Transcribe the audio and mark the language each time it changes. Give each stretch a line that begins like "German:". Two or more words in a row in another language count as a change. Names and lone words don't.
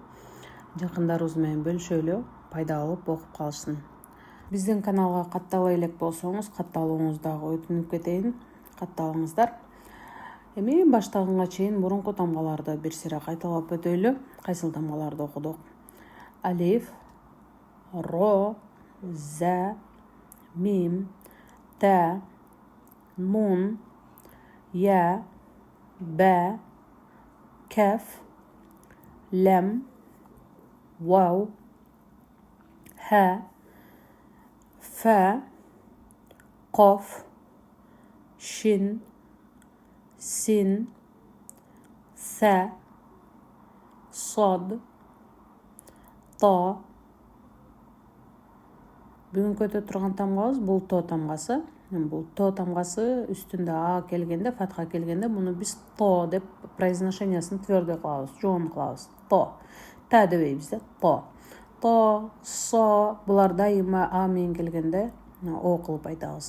Kyrgyz: Жакындарыбыз менен бөлүшөлү, пайдаланып окуп калышсын. Биздин каналга каттала элек болсоңуз, катталууңузду дагы өтүнүп кетейин. Катталыңыздар. Эми баштаганга чейин мурунку тамгаларды бир сыйра кайталап өтөлү. Кайсыл тамгаларды окудук? Алиф, ро, за, мим, та, нун, я, ба, каф, лам, вау, ха, фа, коф, шин, син, са, сод, то. Бүгүнкү өтө турган тамгабыз бул то тамгасы. Бул то тамгасы үстүндө а келгенде, фатха келгенде муну биз то деп
Russian: произношениясын твердый
Kyrgyz: кылабыз, жоон кылабыз. То. Та дебейбиз да, то. То, со, булар дайыма а менен келгенде о кылып айтабыз.